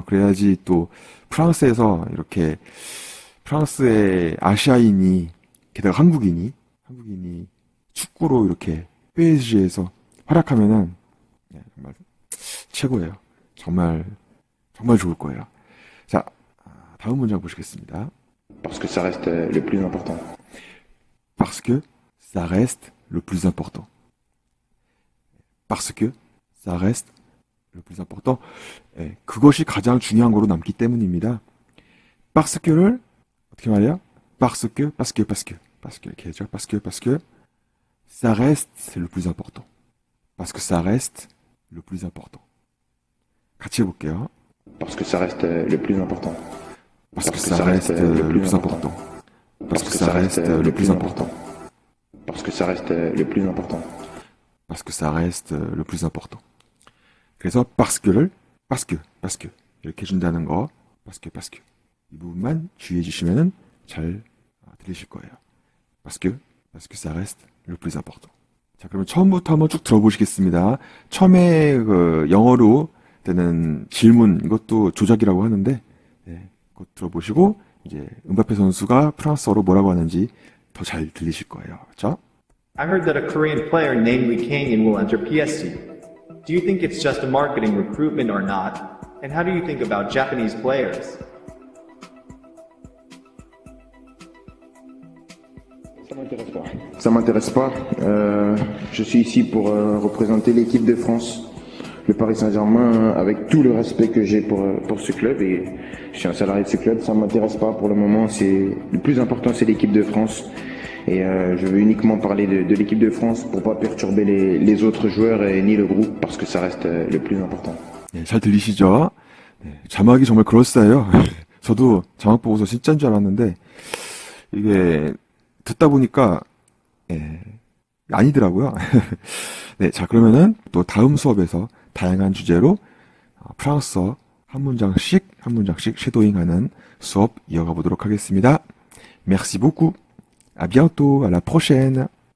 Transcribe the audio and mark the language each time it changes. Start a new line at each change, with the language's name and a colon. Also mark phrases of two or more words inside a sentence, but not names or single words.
Korean: 그래야지 또 프랑스에서 이렇게 프랑스의 아시아인이 게다가 한국인이 축구로 이렇게 PSG에서 활약하면은 정말 최고예요. 정말 좋을 거예요. 자, 다음 문장 보시겠습니다.
French: Parce que ça reste le plus important. Parce que ça reste le plus important. Parce que ça reste le plus important.
Korean: 그것이 가장 중요한 거로 남기 때문입니다.
French: Parce que
Korean: 를 어떻게 말해요?
French: Parce que
Korean: 이렇게 해죠.
French: Parce que ça reste le plus important. Parce que ça reste le plus important.
Korean: 같이 해볼게요.
French: Parce que ça reste le plus important. Parce que ça reste le plus important. Parce que ça reste le plus important. Parce que ça reste le plus important. Parce que ça reste le plus important.
Korean: 그래서
French: parce que
Korean: 이렇게 해준다는 거
French: parce que
Korean: 이 부분만 주의해 주시면은 잘 들리실 거예요.
French: Parce que ça reste le plus important.
Korean: 자, 그러면 처음부터 한번 쭉 들어보시겠습니다. 처음에 그 영어로 되는 질문, 이것도 조작이라고 하는데, 예, 그것 들어보시고, 이제 은바페 선수가 프랑스어로 뭐라고 하는지 더 잘 들리실 거예요. 그렇죠?
English: I heard that a Korean player named Lee Kang-in will enter PSG. Do you think it's just a marketing recruitment or not? And how do you think about Japanese players?
French: Ça m'intéresse pas. Je suis ici pour représenter l'équipe de France, le Paris Saint-Germain, avec tout le respect que j'ai pour ce club. Et je suis un salarié de ce club. Ça m'intéresse pas pour le moment. Le plus important, c'est l'équipe de France. Et je veux uniquement parler de l'équipe de France pour pas perturber les autres joueurs et ni le groupe parce que ça reste le plus important.
Korean: 예, 잘 들리시죠? 네, 자막이 정말 그럴싸해요. 저도 자막 보고서 진짜인 줄 알았는데, 이게 듣다 보니까, 예, 아니더라고요. 네, 자, 그러면은 또 다음 수업에서 다양한 주제로 프랑스어 한 문장씩 쉐도잉하는 수업 이어가 보도록 하겠습니다.
French: Merci beaucoup. À bientôt. À la prochaine.